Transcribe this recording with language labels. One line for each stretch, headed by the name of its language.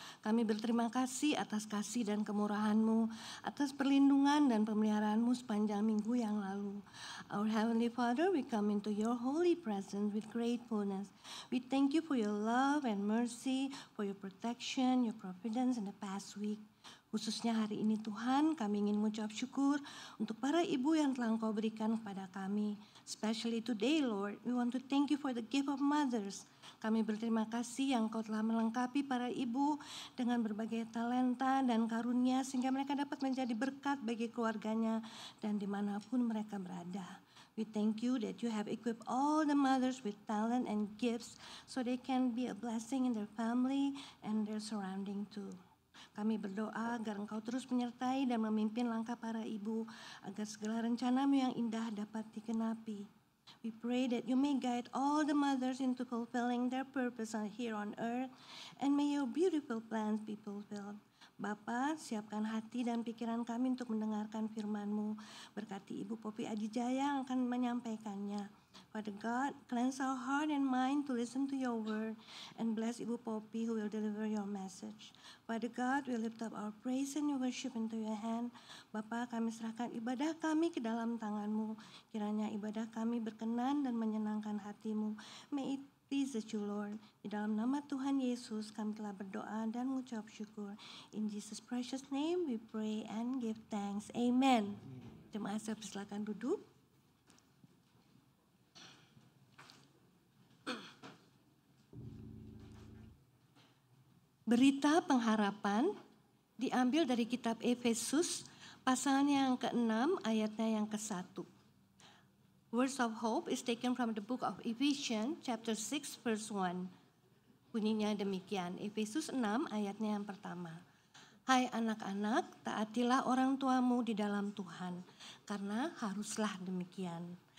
Indonesian: Kami berterima kasih atas kasih dan kemurahan-Mu, atas perlindungan dan pemeliharaan-Mu sepanjang minggu yang lalu.
English: Our Heavenly Father, we come into your holy presence with gratefulness. We thank you for your love and mercy, for your protection, your providence in the past week.
Indonesian: Khususnya hari ini Tuhan, kami ingin mengucap syukur untuk para ibu yang telah Engkau berikan kepada kami.
English: Especially today, Lord, we want to thank you for the gift of mothers.
Indonesian: Kami berterima kasih yang Engkau telah melengkapi para ibu dengan berbagai talenta dan karunia sehingga mereka dapat menjadi berkat bagi keluarganya dan dimanapun mereka berada.
English: We thank you that you have equipped all the mothers with talent and gifts so they can be a blessing in their family and their surrounding too.
Indonesian: Kami berdoa agar Engkau terus menyertai dan memimpin langkah para ibu, agar segala rencana-Mu yang indah dapat digenapi.
English: We pray that you may guide all the mothers into fulfilling their purpose here on earth, and may your beautiful plans be fulfilled.
Indonesian: Bapa, siapkan hati dan pikiran kami untuk mendengarkan firman-Mu. Berkati Ibu Poppy Adijaya yang akan menyampaikannya.
English: Father God, cleanse our heart and mind to listen to your word, and bless Ibu Poppy who will deliver your message. Father God, we lift up our praise and worship into your hand.
Indonesian: Bapa, kami serahkan ibadah kami ke dalam tangan-Mu. Kiranya ibadah kami berkenan dan menyenangkan hati-Mu.
English: May it pleases you, Lord.
Indonesian: Di dalam nama Tuhan Yesus kami telah berdoa dan mengucap syukur.
English: In Jesus' precious name we pray and give thanks. Amen.
Indonesian: Jemaat saya persilakan duduk. Berita pengharapan diambil dari kitab Efesus pasalnya yang ke-6 ayatnya yang ke-1.
English: Words of hope is taken from the book of Ephesians chapter 6 verse 1.
Indonesian: Bunyinya demikian, Efesus 6 ayatnya yang pertama. Hai anak-anak, taatilah orang tuamu di dalam Tuhan, karena haruslah demikian.